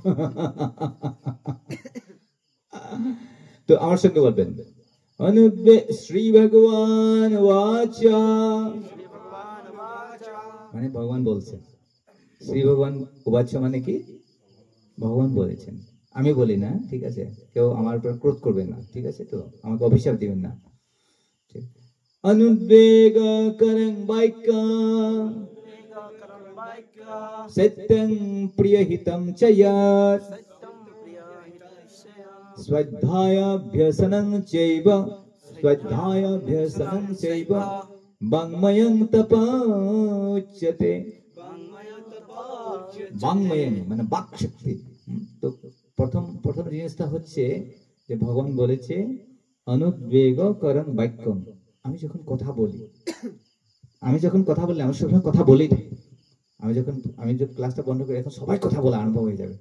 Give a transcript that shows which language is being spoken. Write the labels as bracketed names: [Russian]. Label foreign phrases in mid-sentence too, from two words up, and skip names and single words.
[Bangla] তো আমার সঙ্গে বলবেন, [Sanskrit] অনুদ্বে শ্রী ভগবান বাচা, [Bangla] মানে ভগবান বলছেন। [Sanskrit] শ্রী ভগবান উবাচ্য [Bangla] মানে কি? ভগবান বলেছেন, আমি বলি না, ঠিক আছে? কেউ আমার উপর ক্রোধ করবেন না, ঠিক আছে? তো আমাকে অভিশাপ দিবেন না। ঠিক। [Sanskrit] অনুদ্বেগ করং বাক্য সত্যং প্রিয়হিতং চ যৎ স্বধায়াভ্যসনং চৈব স্বধায়াভ্যসনং চৈব বাংময়ং তপোচ্যতে। [Bangla] বাংময়ং মানে বাক শক্তি। তো প্রথম প্রথম জিনিসটা হচ্ছে যে ভগবান বলেছে [Sanskrit] অনুদ্বেগ করং বাক্যম। [Bangla] আমি যখন কথা বলি, আমি সবসময় কথা বলেই থাকি। আমি যখন ক্লাসটা বন্ধ করি, এখন সবাই কথা বলা আরম্ভ হয়ে যাবে।